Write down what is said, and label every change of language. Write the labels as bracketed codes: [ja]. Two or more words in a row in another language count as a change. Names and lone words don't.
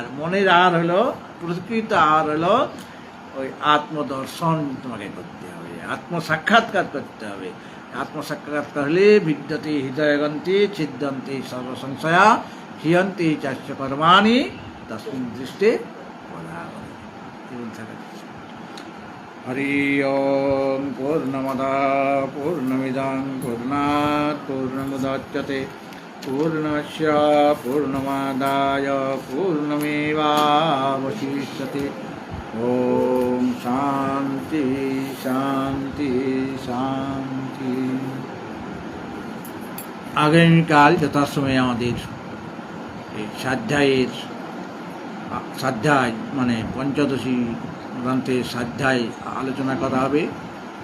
[bn] মনের আহার হলো, প্রকৃত আহার হলো ওই আত্মদর্শন তোমাকে করতে হবে, আত্মসাক্ষাৎকার করতে হবে। আত্মসাক্ষাৎকার হলে [sa] বিদ্যতে হৃদয়গন্তি ছিদ্যন্তি সর্বসংশয়া হিয়ন্তি চাস্য কর্মাণি তস্মিন দৃষ্টে হরি ওম পূর্ণমদা পূর্ণমিদং পূর্ণাৎ পূর্ণমুদচ্যতে পূর্ণস্য পূর্ণমাদায় পূর্ণমেবাবশিষ্যতে। ওম শান্তি শান্তি শান্তি। [bn] আগামীকাল যথাসময়ে আমাদের এই স্বাধ্যায় মানে পঞ্চদশী গ্রন্থের স্বাধ্যায় আলোচনা করা হবে।